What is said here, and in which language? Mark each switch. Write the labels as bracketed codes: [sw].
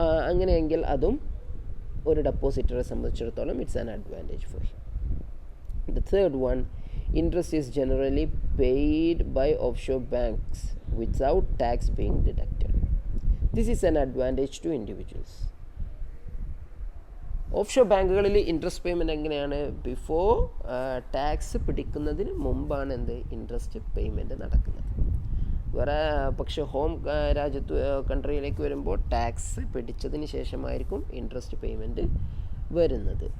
[ml] അങ്ങനെയെങ്കിൽ അതും ഒരു ഡെപ്പോസിറ്ററെ സംബന്ധിച്ചിടത്തോളം [en] It's an advantage for him. The third one, interest is generally paid by offshore banks without tax being deducted. This is an advantage to individuals. [ml] Offshore ബാങ്കുകളിൽ interest payment എങ്ങനെയാണ്? Before tax പിടിക്കുന്നതിന് മുമ്പാണ് interest payment നടക്കുന്നത്. വേറെ പക്ഷേ home രാജ്യത്ത് കൺട്രിയിലേക്ക് വരുമ്പോൾ tax പിടിച്ചതിന് ശേഷമായിരിക്കും ഇൻട്രസ്റ്റ് പേയ്മെൻറ്റ് വരുന്നത്.